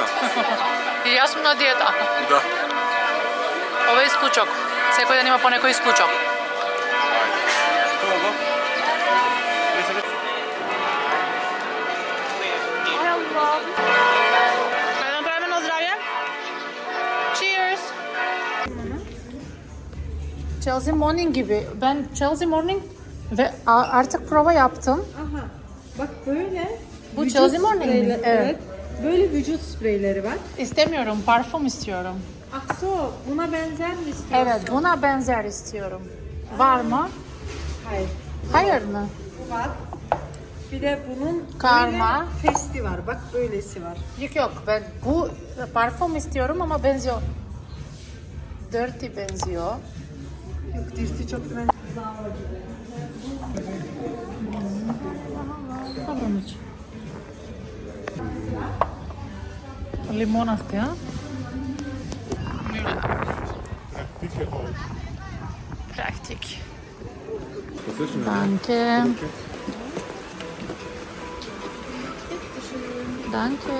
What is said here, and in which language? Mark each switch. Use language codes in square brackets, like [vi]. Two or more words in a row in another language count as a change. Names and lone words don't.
[mk] И јас сум на диета. Да. Ова е исклучок. Секој ден има по некој исклучок. Ајде да направиме на здравје. [tr] Cheers. Chelsea morning gibi. Ben Chelsea morning ve artık prova yaptım. Aha. Bak böyle. Bu vücut Chelsea Morning mi? spreyleri- Evet. Böyle vücut spreyleri var. İstemiyorum, parfüm istiyorum. Akso buna benzer mi istiyorsun? Evet, buna benzer istiyorum. Var mı? Hayır. Hayır mı? Bu var. Bir de bunun Karma. böyle festi var. Bak böylesi var. Yok yok, ben bu parfüm istiyorum ama benziyor. Dirty benziyor. Yok dirti çok ben. [mk] Добро мече. Лимонасти, а? Практик. [de] Данке. Данке.